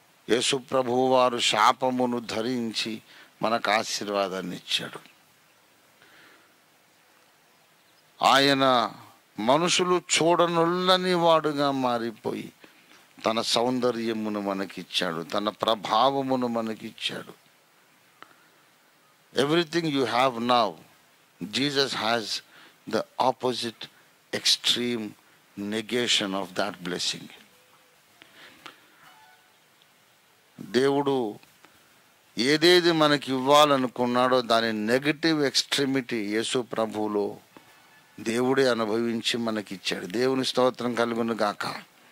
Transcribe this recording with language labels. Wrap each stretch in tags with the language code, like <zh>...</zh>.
<te>యేసు ప్రభువు వారు శాపమును ధరించి మనకు ఆశీర్వాదాన్ని ఇచ్చాడు. ఆయన మనుషులు చూడనొల్లని వాడుగా మారిపోయి తన సౌందర్యమును మనకిచ్చాడు, తన ప్రభావమును మనకిచ్చాడు.</te> <en>Everything you have now, Jesus has the opposite extreme negation of that blessing.</en> <te>దేవుడు ఏదేది మనకి ఇవ్వాలనుకున్నాడో దాని నెగటివ్ ఎక్స్ట్రీమిటీ యేసు ప్రభువులో దేవుడే అనుభవించి మనకిచ్చాడు. దేవుని స్తోత్రం కలుగును గాక.</te>